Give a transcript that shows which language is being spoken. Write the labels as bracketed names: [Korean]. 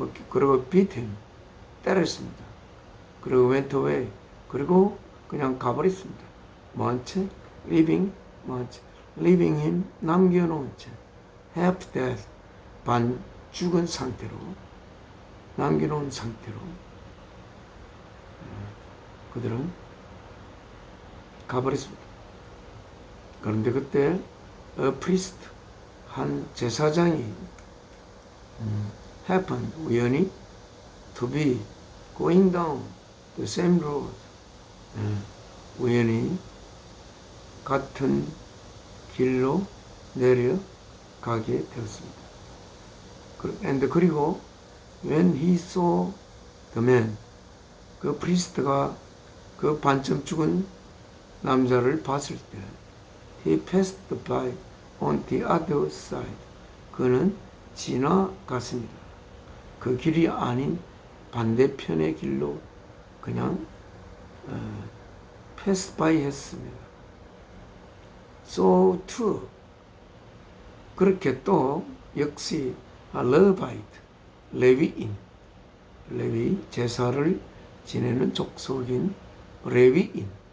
[Korean] 그리고 [English] beat him. [Korean] 때렸습니다. 그리고 [English] went away. [Korean] 그리고 그냥 가버렸습니다. 뭐한 채? [English] leaving him. [Korean] 남겨놓은 채. [English] half dead. [Korean] 반 죽은 상태로. 남겨놓은 상태로. 그들은 가버렸습니다. 그런데 그때 priest 한 제사장이 [English] happened [Korean] 우연히 [English] to be going down the same road [Korean] 우연히 같은 길로 내려가게 되었습니다. [English] and [Korean] 그리고 [English] when he saw the man [Korean] 그 프리스트가 그 반쯤 죽은 남자를 봤을 때 [English] he passed by on the other side [Korean] 그는 지나갔습니다. 그 길이 아닌 반대편의 길로 그냥 pass by 했습니다. [English] So too [Korean] 그렇게 또 역시 레바이트 레위인 레위 제사를 지내는 족속인 레위인